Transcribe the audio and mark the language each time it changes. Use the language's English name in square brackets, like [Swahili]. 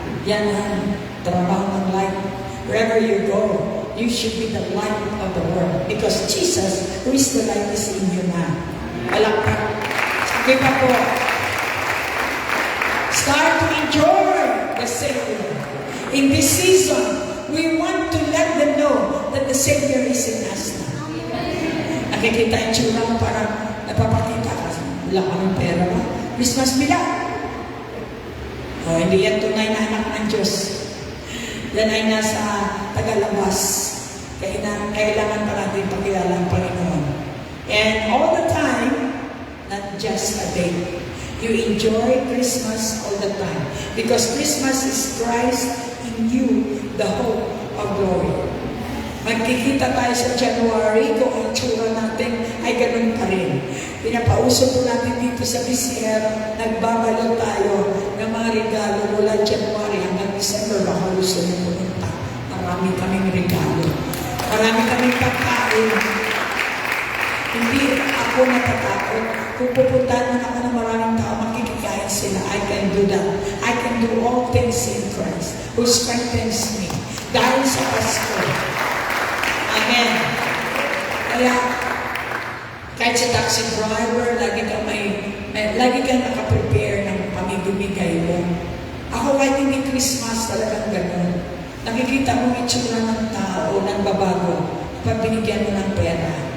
[Filipino] Yan ang trabaho ng light. [English] Wherever you go, you should be the light of the world. Because Jesus, who is the light, is in you now. [Filipino] Palakpak. Sige pa po. [English] Start to enjoy the Savior. In this season, we want to let them know that the Savior is in us now. [Filipino] Nakikita yung tsura mo parang napapakita ka. Wala kaming pera ba? Christmas bila. O, hindi yan tunay na anak ng Diyos. Yan ay nasa tagalabas. Kailangan pa natin pakilala ang Panginoon. [English] And all the time, not just a day. You enjoy Christmas all the time. Because Christmas is Christ in you, the hope of glory. [Filipino] Magkikita tayo sa January kung ang tsura natin ay ganun pa rin. Pinapauso po natin dito sa BCR, nagbabalo tayo ng mga regalo mula January hanggang December. Baka gusto nyo pumunta. Marami kaming regalo. Marami kaming pagkain. Hindi ako natatakot. Kung pupuntahan mo ako ng maraming tao, makikikain sila. [English] I can do that. I can do all things in Christ who strengthens me. [Filipino] Dahil sa Pasko. Amen. Kaya, kahit sa taxi driver, lagi kang nakaprepare ng pamibigay mo. Ako kahit hindi Christmas, talagang gano'n. Nakikita mo yung itsura ng tao, ng babago, pag binigyan mo ng pera.